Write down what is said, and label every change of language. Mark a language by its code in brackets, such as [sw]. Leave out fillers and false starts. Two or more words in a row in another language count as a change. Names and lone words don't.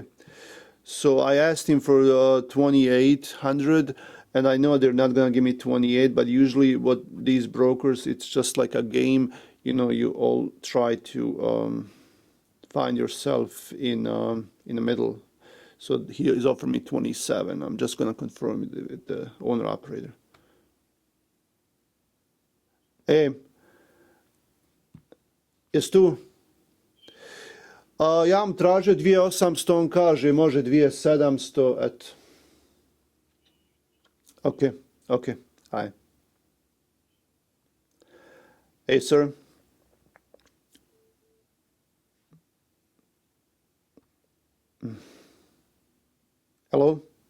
[en] So I asked him for 2800, and I know they're not gonna give me 28, but usually what these brokers, it's just like a game. You know, you all try to find yourself in the middle. So he is offering me 27. I'm just gonna confirm with the owner operator. [hr] Hey, jesi tu? Ja vam tražio 2800, on kaže može 2700, eto. [en] Okay, okay, hi. Hey, sir. Hello?